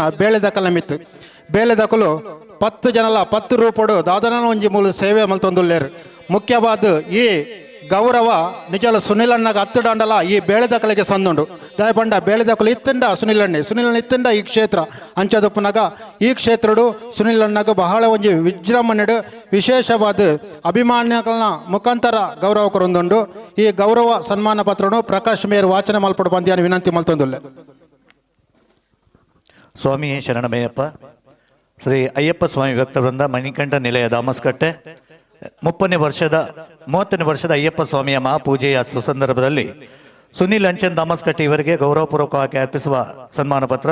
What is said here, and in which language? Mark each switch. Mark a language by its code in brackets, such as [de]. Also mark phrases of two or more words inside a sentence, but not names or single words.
[tcy] ಬೇಳೆ ದಕಲ ಮಿತ್ತು ಬೇಳೆ ದಕಲು 10 ಜನಲ 10 ರೂಪಡು ದಾದನ ಒಂಜಿ ಮೂಲ ಸೇವೆ ಮಲ್ತೊಂದುಲ್ಲೇರು ಮುಖ್ಯವಾದ ಈ ಗೌರವ ನಿಜಲ ಸುನಿಲ್ ಅಣ್ಣಗ 10 ದಾಂಡಲ ಈ ಬೇಳೆ ದಕಲಿಗೆ ಸಂದುಂಡು ದಯಪಂಡ ಬೇಳೆ ದಕಲು ಇತ್ತಂಡ ಸುನಿಲ್ ಅಣ್ಣ ಇತ್ತಂಡ ಈ ಕ್ಷೇತ್ರ ಅಂಚದಪ್ಪನಾಗ ಈ ಕ್ಷೇತ್ರಡು ಸುನಿಲ್ ಅಣ್ಣಗ ಬಹಳ ಒಂಜಿ ವಿಜೃಂಭಣೆಡು [kn] ವಿಶೇಷವಾದ ಅಭಿಮಾನಿಗಳನ್ನ ಮುಖಾಂತರ [tcy] ಗೌರವ ಕೊರೊಂದುಂಡು ಈ ಗೌರವ ಸನ್ಮಾನ ಪತ್ರನು ಪ್ರಕಾಶ್ ಮೇಯರ್ ವಾಚನ ಮಲ್ಪಡು ಬಂದಿಯಾನ ವಿನಂತಿ ಮಲ್ತೊಂದುಲ್ಲೆ. [kn] ಸ್ವಾಮಿ ಶರಣಮಯ್ಯಪ್ಪ. ಶ್ರೀ ಅಯ್ಯಪ್ಪ ಸ್ವಾಮಿ ಭಕ್ತವೃಂದ ಮಣಿಕಂಠ ನಿಲಯ ದಾಮಸ್ಕಟ್ಟೆ 30ನೇ ವರ್ಷದ ಅಯ್ಯಪ್ಪ ಸ್ವಾಮಿಯ ಮಹಾಪೂಜೆಯ ಸುಸಂದರ್ಭದಲ್ಲಿ ಸುನಿಲ್ ಅಂಚನ್ ದಾಮಸ್ಕಟ್ಟೆ ಇವರಿಗೆ ಗೌರವಪೂರ್ವಕವಾಗಿ ಅರ್ಪಿಸುವ ಸನ್ಮಾನ ಪತ್ರ.